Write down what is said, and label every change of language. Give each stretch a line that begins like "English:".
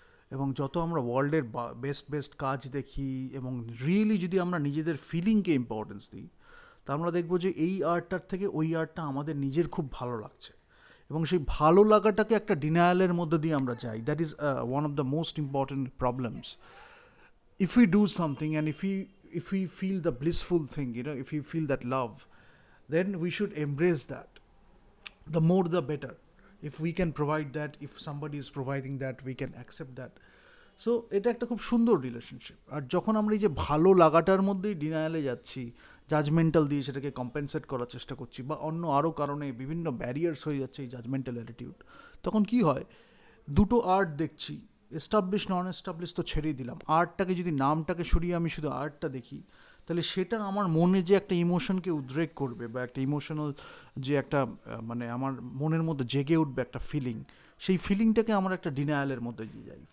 Bangla: এবং যত আমরা ওয়ার্ল্ডের বেস্ট বেস্ট কাজ দেখি, এবং রিয়েলি যদি আমরা নিজেদের ফিলিংকে ইম্পর্টেন্স দিই, তা আমরা দেখবো যে এই আর্টটার থেকে ওই আর্টটা আমাদের নিজের খুব ভালো লাগছে, এবং সেই ভালো লাগাটাকে একটা ডিনায়ালের মধ্যে দিয়ে আমরা যাই।
English: That is one of the most important problems. If we do something and if we feel the blissful thing, if we feel that love, then we should embrace that. The more the better. If we can provide that, if somebody is providing that, we can accept that.
Bangla: So এটা একটা খুব সুন্দর relationship. আর যখন আমরা এই যে ভালো লাগাটার মধ্যেই ডিনায়ালে যাচ্ছি, জাজমেন্টাল দিয়ে সেটাকে কম্পেনসেট করার চেষ্টা করছি, বা অন্য আরও কারণে বিভিন্ন ব্যারিয়ার্স হয়ে যাচ্ছে এই জাজমেন্টাল অ্যাটিটিউড, তখন কি হয়, দুটো আর্ট দেখছি, এস্টাবলিশ নন এস্টাবলিশ তো ছেড়েই দিলাম, আর্টটাকে যদি নামটাকে সরিয়ে আমি শুধু আর্টটা দেখি, তাহলে সেটা আমার মনে যে একটা ইমোশনকে উদ্রেক করবে, বা একটা ইমোশনাল যে একটা মানে আমার মনের মধ্যে জেগে উঠবে একটা ফিলিং, সেই ফিলিংটাকে আমরা একটা ডিনায়ালের মধ্যে দিয়ে যাই।